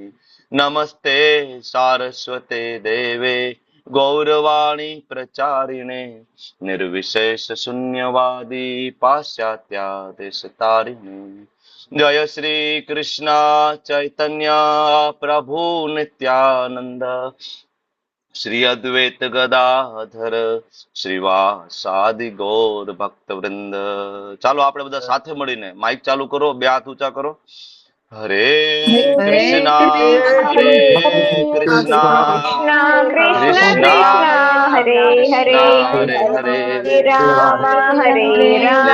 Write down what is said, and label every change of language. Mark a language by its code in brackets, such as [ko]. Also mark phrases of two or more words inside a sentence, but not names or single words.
[sa] नमस्ते सारस्वते देवे गौरवाणी प्रचारिणे निर्विशेष शून्यवादी पाश्चात्यादेशतारिणे. जय श्री कृष्ण चैतन्य प्रभु नित्यानंद श्री अद्वैत गदाधर श्रीवासादि गौर भक्तवृंद. [gu] ચાલો આપણે બધા સાથે મળીને માઇક ચાલુ કરો, બે હાથ ઊંચા કરો. [sa] હરે હરે કૃષ્ણા હરે કૃષ્ણા કૃષ્ણા હરે હરે. કૃષ્ણા હરે હરે રામ હરે હરે